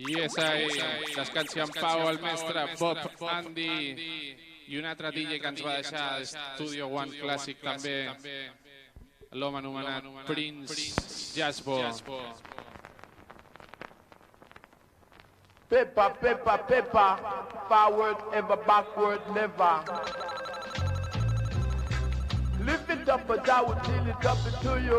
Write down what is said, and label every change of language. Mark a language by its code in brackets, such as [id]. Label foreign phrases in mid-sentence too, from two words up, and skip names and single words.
[ca] ahí descansi en pau el mestre Bob Andy i un altre DJ que ens va deixar Studio One Classic també, l'home anomenat Prince Jasbo. [en] Pepper, pepper, pepper, forward ever, backward never. Lift it up, but I will deal it up to you.